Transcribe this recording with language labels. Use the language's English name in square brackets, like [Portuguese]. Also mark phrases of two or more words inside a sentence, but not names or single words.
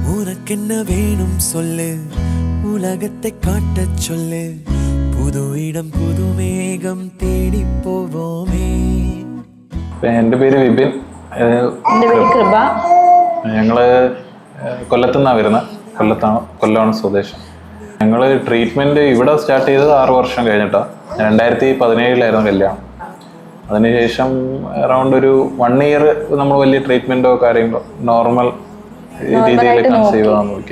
[Tamil] உனக்கென்ன வேணும் சொல்லு, உலகத்தை காட்டச் சொல்லு, புது இடம் புது மேகம் தேடி போவோமே. [Malayalam] എൻ്റെ പേര് വിപിൻ. എൻ്റെ പേര് കൃപ. ഞങ്ങള് കൊല്ലത്തുനിന്നാണ് വരുന്നത്. കൊല്ലമാണ് സ്വദേശം. ഞങ്ങൾ ട്രീറ്റ്മെൻറ്റ് ഇവിടെ സ്റ്റാർട്ട് ചെയ്തത് 6 വർഷം കഴിഞ്ഞിട്ടാണ്. 2017 കല്യാണം. അതിനുശേഷം അറൗണ്ട് ഒരു 1 ഇയർ നമ്മൾ വലിയ ട്രീറ്റ്മെൻറ്റോ കാര്യങ്ങളോ നോർമൽ രീതിയിൽ കൺസീവ് ചെയ്യാൻ നോക്കി.